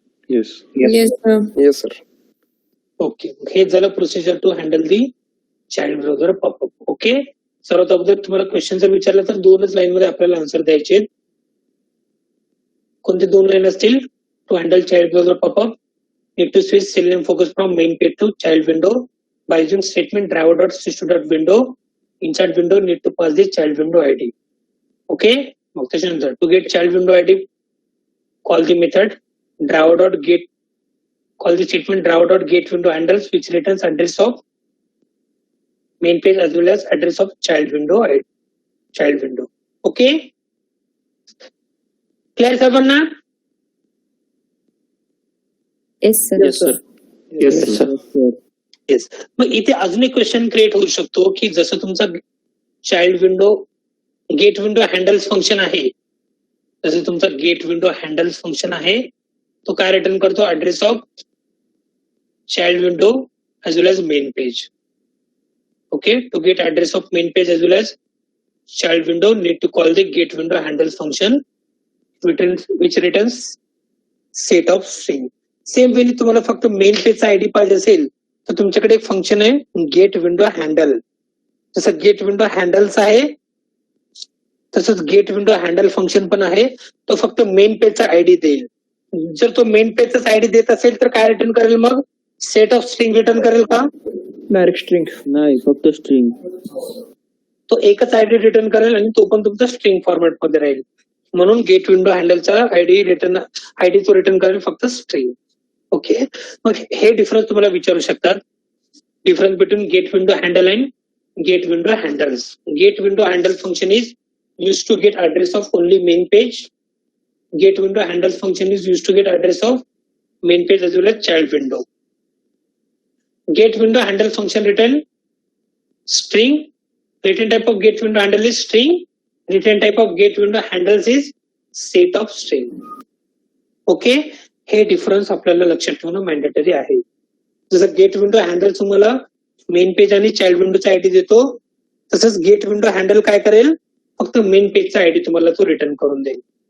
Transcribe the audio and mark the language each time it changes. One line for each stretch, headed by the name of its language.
English: Yes sir. Okay,
Marathi: हे झालं
English: Procedure to handle the child browser popup.
Marathi: Okay, सर्वात अगोदर तुम्हाला क्वेश्चन जर विचारला तर 2च लाईन मध्ये आपल्याला आन्सर द्यायचे. कोणते 2 लाईन असतील?
English: To handle child browser popup, need to switch cell name focus from main page to child window by using statement driver.switch.window. Inside window need to pass the child window ID. Okay,
Marathi: मग त्याच्यानंतर
English: to get child window ID call the method driver.get, call the statement driver.get window handles which returns address of main page as well as address of child window ID, child window. Okay, clear
Marathi: सर्वांना?
English: Yes sir. Yes.
Marathi: मग इथे अजून एक question create होऊ शकतो की जसं तुमचा child window gate window handles function आहे, जसं तुमचा गेट विंडो हँडल्स फंक्शन आहे, तो काय रिटर्न करतो?
English: Address of child window as well as main page. Okay, to get address of main page as well as child window need to call the get window handles function which returns set of string.
Marathi: Same वेळी तुम्हाला फक्त main पेजचा ID पाहिजे असेल तर तुमच्याकडे एक function आहे गेट विंडो हँडल. जसं गेट विंडो हँडल्स आहे तसंच गेट विंडो हँडल फंक्शन पण आहे, तो फक्त मेन पेजचा आयडी देईल. जर तो मेन पेजचाच आयडी देत असेल तर काय रिटर्न करेल? मग सेट ऑफ स्ट्रिंग रिटर्न करेल का?
English: direct string
Marathi: नाही, फक्त स्ट्रिंग. तो एकच आयडी रिटर्न करेल आणि तो पण तुमचा स्ट्रिंग फॉर्मॅट मध्ये राहील. म्हणून गेट विंडो हँडलचा आयडी तो रिटर्न करेल फक्त स्ट्रिंग. ओके, मग हे डिफरन्स तुम्हाला विचारू शकतात.
English: Difference between get window handle and get window handles. Get window handle function is used to get address of only main page. Get window handle function is used to get address of main page as well as child window. Get window handle function return string. Return type of get window handle is string. Return type of get window handles is set of string.
Marathi: Okay, हे difference आपल्याला लक्षात ठेवणं mandatory आहे. जसं gate window handle तुम्हाला main page आणि child विंडोचा ID देतो, तसंच गेट विंडो हँडल काय करेल? फक्त मेन पेजचा आयडी तुम्हाला तो रिटर्न करून देईल.